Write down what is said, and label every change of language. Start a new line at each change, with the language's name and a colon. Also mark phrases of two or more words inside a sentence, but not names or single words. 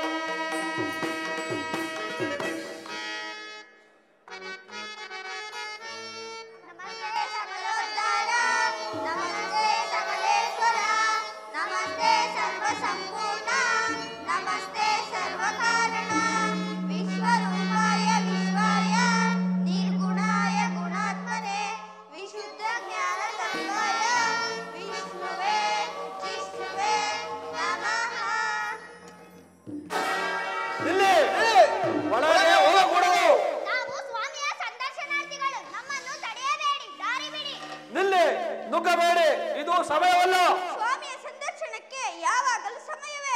Sanskrit: ನಮಸ್ತೆ ಸಕಲೋದ್ಧಾರ ನಮಸ್ತೆ ಸಕಲೇಶ್ವರ ನಮಸ್ತೆ ಸರ್ವಸಂಪೂರ್ಣ ನಮಸ್ತೆ ಸರ್ವಕಾರಣ ವಿಶ್ವರೂಪಾಯ ವಿಶ್ವಾಯ ನಿರ್ಗುಣಾಯ ಗುಣಾತ್ಮನೆ ವಿಶುದ್ಧ ಜ್ಞಾನ ಸಂಗಾಯ ವಿಷ್ಣುವೇ ಜಿಷ್ಣುವೇ ನಮಃ.
Kannada: ಇಲ್ಲಿ ಒಳಗೆ ಹೋಗಕೂಡದು. ನಾವು ಸ್ವಾಮಿಯ ಸಂದರ್ಶನಾರ್ಥಿಗಳು ನಮ್ಮನ್ನು ತಡೆಯಬೇಡಿ ದಾರಿ ಬಿಡಿ. ನಿಲ್ಲಿ ನುಗ್ಗಬೇಡಿ, ಇದು ಸಮಯವಲ್ಲ. ಸ್ವಾಮಿಯ ಸಂದರ್ಶನಕ್ಕೆ ಯಾವಾಗಲೂ ಸಮಯವೇ.